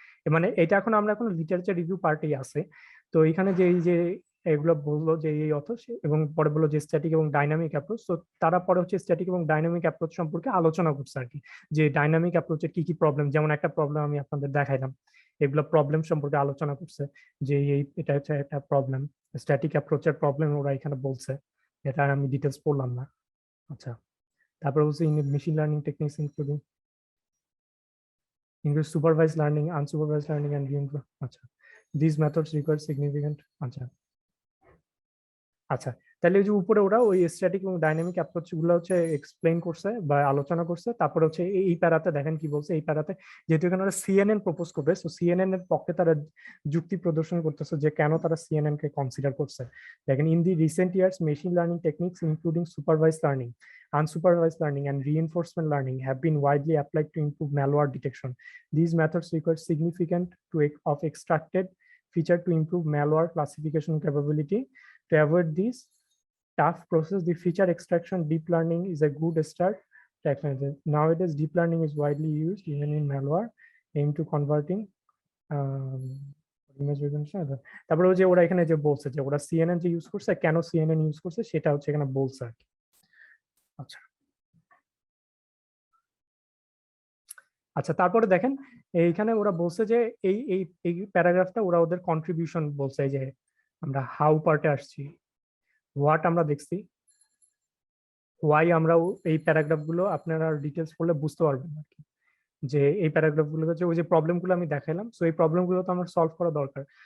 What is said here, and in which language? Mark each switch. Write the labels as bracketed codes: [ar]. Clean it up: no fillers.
[bn] মানে এটা এখন লিটারেচার রিভিউ পার্টেই আছে। তো এখানে যে এই যে এগুলো বললো যে এই অথ, এবং পরে বললো যে স্ট্যাটিক এবং ডাইনামিক অ্যাপ্রোচ, তো তারা পরে হচ্ছে স্ট্যাটিক এবং ডাইনামিক অ্যাপ্রোচ সম্পর্কে আলোচনা করছে আর কি, যে ডাইনামিক অ্যাপ্রোচের কি কি প্রবলেম, যেমন একটা প্রবলেম আমি আপনাদের দেখাইলাম, এগুলো প্রবলেম সম্পর্কে আলোচনা করছে, যে এটা হচ্ছে একটা প্রবলেম। স্ট্যাটিক অ্যাপ্রোচের প্রবলেম ওরা এখানে বলছে, এটা আমি ডিটেলস পড়লাম না। [en] আচ্ছা, [bn] তারপর হচ্ছে [en] Machine learning techniques include supervised learning, unsupervised learning and reinforcement। [bn] আচ্ছা, [en] these methods require significant, [bn] আচ্ছা আচ্ছা, তাহলে ওই যে উপরে ওরা ওই স্ট্যাটিক এবং ডাইনামিক অ্যাপ্রোচ গুলো হচ্ছে এক্সপ্লেইন করছে বা আলোচনা করছে। তারপরে হচ্ছে এই প্যারাতে দেখেন কি বলছে। এই প্যারাতে যেহেতু এখানে ওরা সিএনএন প্রপোজ করবে, সো সিএনএন এর পক্ষে তারা যুক্তি প্রদর্শন করতেছে যে কেন তারা সিএনএন কে কনসিডার করছে। [en] দেখেন, in the recent years machine learning techniques including supervised learning, unsupervised learning and reinforcement learning have been widely applied to improve malware detection. These methods require significant of extracted feature to improve malware classification capability. To avoid this tough process, the feature extraction deep learning is a good start technology. Nowadays, deep learning is widely used even in malware, aimed to converting um, image recognition. [bn] তারপরে ওই যে ওরা এখানে যে বলছে যে ওরা CNN যে ইউজ করছে, কেন সিএনএন ইউজ করছে সেটা হচ্ছে এখানে বলছে আর কি। আচ্ছা আচ্ছা, তারপরে দেখেন এইখানে ওরা বলছে যে এই এই এই প্যারাগ্রাফটা ওরা ওদের কন্ট্রিবিউশন বলছে, যে আমরা হাউ পার্টে আসছি, হোয়াট আমরা দেখছি, ওয়াই আমরা এই প্যারাগ্রাফ গুলো আপনারা ডিটেলস পড়লে বুঝতে পারবেন আর কি, যে এই প্যারাগ্রাফ গুলো হচ্ছে ওই যে প্রবলেম গুলো আমি দেখাইলাম, সো এই প্রবলেম গুলো তো আমার সলভ করা দরকার।